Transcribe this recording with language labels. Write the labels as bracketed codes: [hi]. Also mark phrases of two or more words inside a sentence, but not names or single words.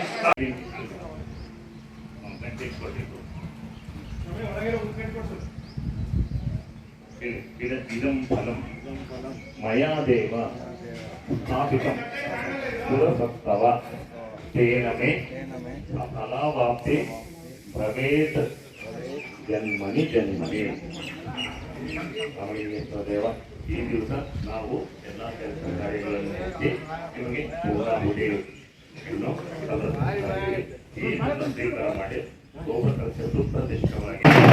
[sa] इदं फलं मया देव स्थापितं पुरसत्तव तेन मे फलावाप्ति भवेत् जन्मनि जन्मनि. [kn] ರಾಮಲಿಂಗೇಶ್ವರ ದೇವ ಈ ದಿವಸ ನಾವು ಎಲ್ಲ ಕೆಲಸ ಕಾರ್ಯಗಳನ್ನು ಮುಗಿಸಿ ನಿಮಗೆ ಪೂರ್ಣಾಹುತಿಯನ್ನು ಈ ಸ್ವೀಕಾರ ಮಾಡಿ ಗೋಪುರ ಕಲಶದ್ದು ಪ್ರತಿಷ್ಠವಾಗಿ